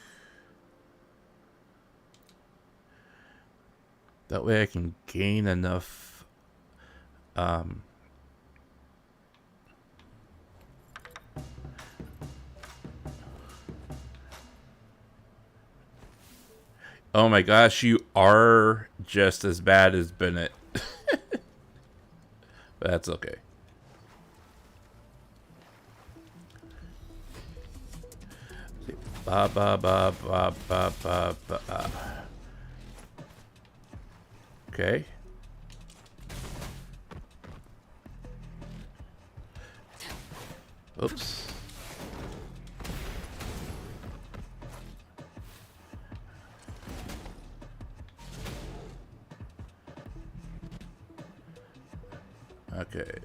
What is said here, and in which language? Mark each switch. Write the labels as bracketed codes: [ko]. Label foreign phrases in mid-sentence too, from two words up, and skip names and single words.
[en] That way I can gain enough oh my gosh, you are just as bad as Bennett. But that's okay. Ba ba ba ba ba ba ba. Okay. Oops. Okay.